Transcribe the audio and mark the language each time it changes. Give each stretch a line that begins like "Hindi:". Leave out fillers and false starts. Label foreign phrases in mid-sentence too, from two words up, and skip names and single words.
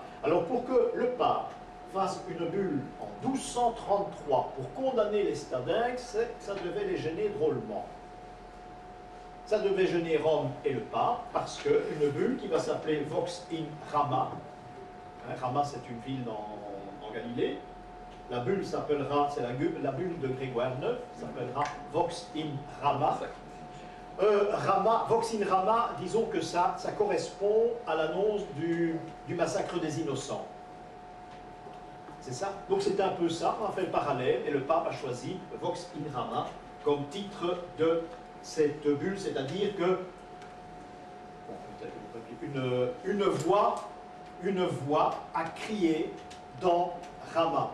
French: Alors pour que le pape fasse une bulle en 1233 pour condamner les Stadingues, ça devait les gêner drôlement. Ça devait gêner Rome et le pape, parce qu'une bulle qui va s'appeler
Latin: Vox in Rama,
French: hein, Rama c'est une ville en Galilée, la bulle s'appellera, c'est la bulle de Grégoire IX, s'appellera
Latin: Vox in Rama. Vox in Rama,
French: disons que ça correspond à l'annonce du massacre des innocents. C'est ça? Donc c'est un peu ça, on a fait le parallèle, et le pape a choisi
Latin: Vox in Rama
French: comme titre de cette bulle, c'est-à-dire que une voix a crié dans Rama.